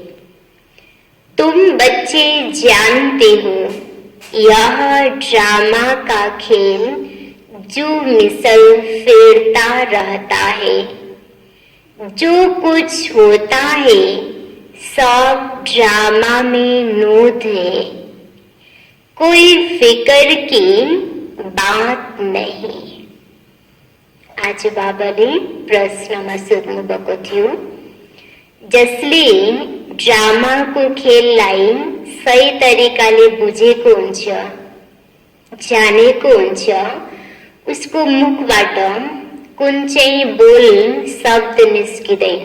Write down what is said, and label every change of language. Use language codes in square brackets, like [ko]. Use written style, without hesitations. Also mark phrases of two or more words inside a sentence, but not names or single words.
[hi] तुम बच्चे जानते हो, यह ड्रामा का खेल जो मिसल फेरता रहता है। जो कुछ होता है सब ड्रामा में नोट है, कोई फिकर की बात नहीं। [ne] आज बाबाले प्रश्नमा सोध्नु भएको थियो, जसले ड्रामा को खेललाई सही तरिकाले बुझेको हुन्छ, जानेको हुन्छ, उसको मुखबाट कुन चाहिँ बोल शब्द निस्किँदैन।